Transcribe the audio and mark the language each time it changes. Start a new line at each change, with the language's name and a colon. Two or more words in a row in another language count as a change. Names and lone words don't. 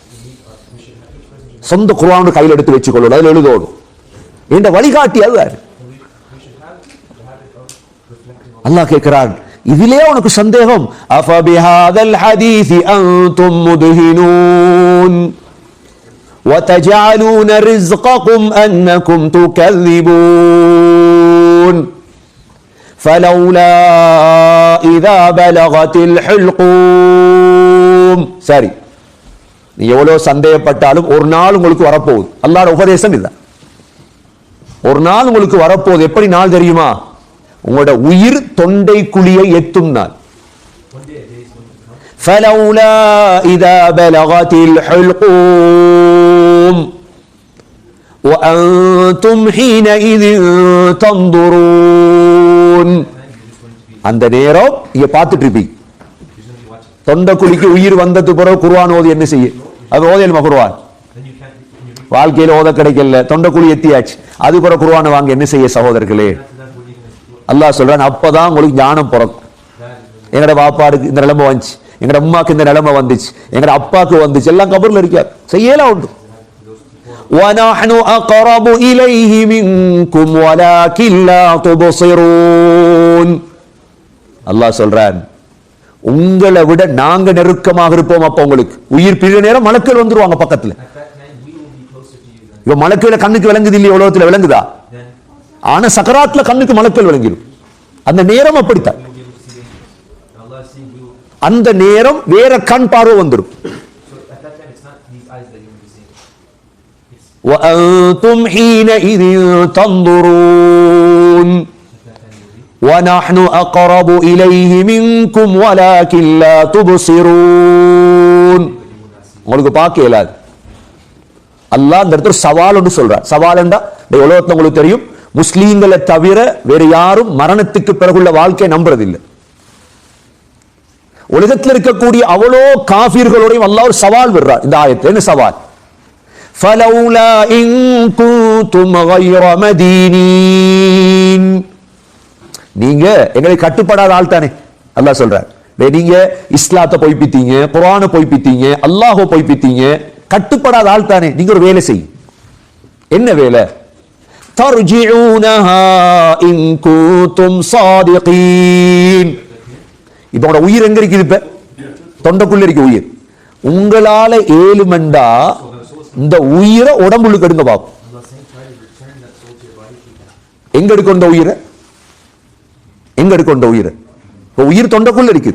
Tamil: சொந்த குர்ஆன் கையில் எடுத்து வச்சுக்கொள்ளணும், அதில் எழுதோடும். என்ற வழிகாட்டி அது. அல்லாஹ் கேட்கிறான், இதிலே உனக்கு சந்தேகம்?
Arabic: أفبهذا الحديث أنتم مدهنون وتجعلون رزقكم أنكم تكذبون فلولا إذا بلغت الحلقوم.
Tamil: சரி, நீ எவ்வளவு சந்தேகப்பட்டாலும் ஒரு நாள் உங்களுக்கு வரப்போகுது. அல்லாஹ்வுடைய உபதேசம் இதுதான். ஒரு நாள் உங்களுக்கு வரப்போகுது. எப்படி நாள் தெரியுமா? உங்களோட உயிர் தொண்டை குழியை எத்தும் நாள்.
Arabic: فلولا إذا بلغت الحلقوم وأنتم حينئذ تنظرون.
Tamil: அந்த நேரம் இங்க பார்த்துட்டு இருப்பீங்க. தொண்டை குழிக்கு உயிர் வந்தது பிறகு குர்ஆன் ஓதி என்ன செய்ய? அது ஓதலுமா குர்ஆன்? வாழ்க்கையில ஓத கிடைக்கல, தொண்டை குழி எத்தியாச்சு, அது பிறகு குர்ஆனை வாங்க என்ன செய்ய சகோதரர்களே? அல்லாஹ் சொல்றான், அப்பதான் உங்களுக்கு ஞானம் பிறக்கும். எங்கட பாப்பாருக்கு இந்த நிலைமை வந்துச்சு, எங்கட அம்மாக்கு இந்த நிலைமை வந்துச்சு, எங்கட அப்பாக்கு வந்துச்சு, எல்லாம் கபர்ல இருக்கார், செய்யலாம் உண்டு.
Arabic: وَنَحْنُ أَقْرَبُ إِلَيْهِ مِنْكُمْ وَلَكِنْ لَا تُبْصِرُونَ.
Tamil: அல்லாஹ் சொல்றான், உங்களை விட நாங்க நெருக்கமாக இருப்போம். அப்ப உங்களுக்கு உயிர் பிரிகிற நேரம் மலக்குகள் வந்துருவாங்க பக்கத்துல. இவ மலக்குகளை கண்ணுக்கு விளங்குது இல்லையா? உலகத்துல விளங்குதா? ஆனா சக்கராத்ல கண்ணுக்கு மலக்குகள் விளங்கிடும். அந்த நேரம் அப்படித்தான். அந்த நேரம் வேற கண் பார்வை வந்துடும்.
Arabic: وَأَنْتُمْ حِينَئِذٍ تَنْظُرُونَ وَنَحْنُ أَقْرَبُ إِلَيْهِ مِنْكُمْ وَلَكِنْ لَا تُبْصِرُونَ.
Tamil: உங்களுக்கு பார்க்க இயலாது. அல்லாஹ் இந்த இடத்துல சவால் ஒன்று சொல்றார். சவால் என்றா உலகத்துல உங்களுக்கு தெரியும், முஸ்லீம்களை தவிர வேற யாரும் மரணத்துக்கு பிறகுள்ள வாழ்க்கையை நம்புறதில்லை. உலகத்தில் இருக்கக்கூடிய அவ்வளோ காஃபிர்களோடையும் அல்லாஹ் ஒரு சவால் விடுறார் இந்த ஆயத்தில். என்ன சவால்?
Arabic: فَلَوْلَا إِن كُنتُمْ غَيْرَ مَدِينِينَ.
Tamil: நீங்க எங்களை கட்டுப்படாத ஆள் தானே அல்லாஹ் சொல்றார். நீங்க இஸ்லாத்தை பொய்ப்பித்தீங்க, குர்ஆனை பொய்ப்பித்தீங்க, அல்லாஹ்வை பொய்ப்பித்தீங்க, கட்டுப்படாத ஆள் தானே. நீங்க ஒரு வேலை செய்யும். என்ன வேலை?
Arabic: تَرْجِعُونَهَا إِن كُنتُمْ صَادِقِينَ.
Tamil: இப்ப உங்களோட உயிர் எங்க இருக்குது? இப்ப தொண்டைக்குள்ள இருக்கு உயிர். உங்களால ஏழுமண்டா இந்த உயிரை உடம்புக்கு எடுங்க பாப்போம். எங்க எடுக்கும் இந்த உயிரை? எங்க எடுக்கும் இந்த உயிரை? உயிர் தொண்டைக்குள்ள இருக்குது.